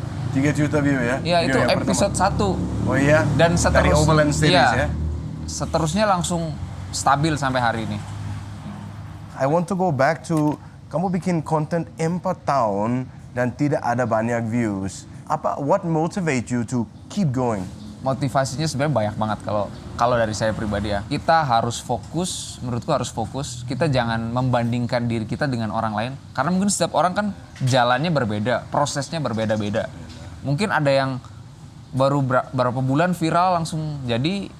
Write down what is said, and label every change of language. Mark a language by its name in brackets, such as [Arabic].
[Indonesian] 3 juta view ya? Iya itu Video yang episode pertama. Oh iya? Dan Dari Overland Series ya? Seterusnya langsung stabil sampai hari ini. [English] I want to go back to, [Indonesian] kamu bikin content 4 tahun dan tidak ada banyak views. [English] What motivate you to keep going? [Indonesian] Motivasinya sebenarnya banyak banget kalau dari saya pribadi ya. Kita harus fokus, menurutku harus fokus. Kita jangan membandingkan diri kita dengan orang lain. Karena mungkin setiap orang kan jalannya berbeda, prosesnya berbeda-beda. Mungkin ada yang baru berapa bulan viral langsung jadi.